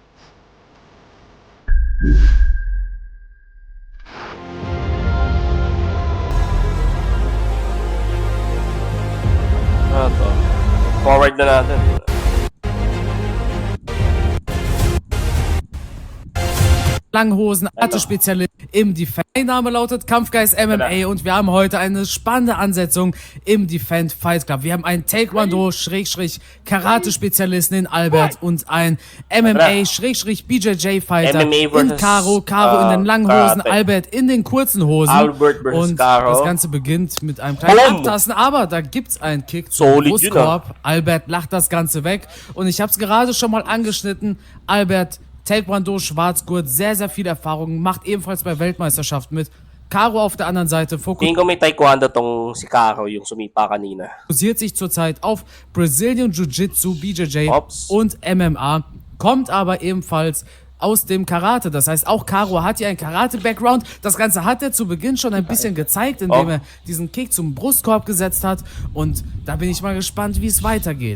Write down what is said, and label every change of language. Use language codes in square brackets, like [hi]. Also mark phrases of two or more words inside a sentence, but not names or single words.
[tl] Ito. Forward na natin. [de] Langhosen, Arte-Spezialist im Defend. Mein Name lautet Kampfgeist MMA und wir haben heute eine spannende Ansetzung im Defend Fight Club. Wir haben einen Taekwondo-Karate-Spezialisten in Albert und einen MMA-BJJ-Fighter in Karo in den langen Hosen, Albert in den kurzen Hosen. Und das Ganze beginnt mit einem kleinen Abtasten, aber da gibt's einen Kick zum Brustkorb. Albert lacht das Ganze weg und ich habe es gerade schon mal angeschnitten. Albert Taekwondo, Schwarzgurt, sehr, sehr viel Erfahrung, macht ebenfalls bei Weltmeisterschaften mit. Karo auf der anderen Seite [tl] Tingin ko may Taekwondo tong si Karo, yung sumipa kanina. [de] Fokussiert sich zurzeit auf Brazilian Jiu-Jitsu, BJJ und MMA, kommt aber ebenfalls aus dem Karate. Das heißt, auch Karo hat hier einen Karate-Background. Das Ganze hat er zu Beginn schon ein bisschen gezeigt, indem er diesen Kick zum Brustkorb gesetzt hat. Und da bin ich mal gespannt, wie es weitergeht.